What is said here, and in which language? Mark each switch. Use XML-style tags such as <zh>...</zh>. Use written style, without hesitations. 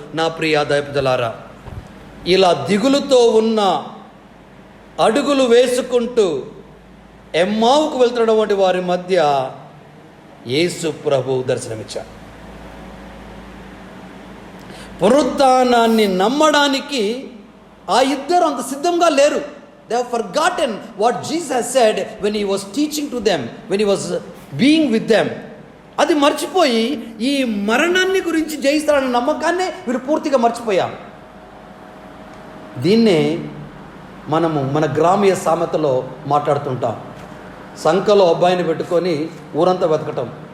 <te>నా ప్రియ దైవజనులారా, ఇలా దిగులుతో ఉన్న అడుగులు వేసుకుంటూ ఎమ్మావుకు వెళ్తున్నటువంటి వారి మధ్య యేసు ప్రభు దర్శనమిచ్చారు. పునరుత్థానాన్ని నమ్మడానికి ఆ ఇద్దరు అంత సిద్ధంగా లేరు.</te> <en>They have forgotten what Jesus has said when he was teaching to them, when he was being with them.</en> <te>అది మర్చిపోయి ఈ మరణాన్ని గురించి జయిస్తారన్న నమ్మకాన్నే వీరు పూర్తిగా మర్చిపోయాం. దీన్నే మనము మన గ్రామీయ సామెతలో మాట్లాడుతుంటాం. సంకలో అబ్బాయిని పెట్టుకొని ఊరంతా వెతకటం.</te>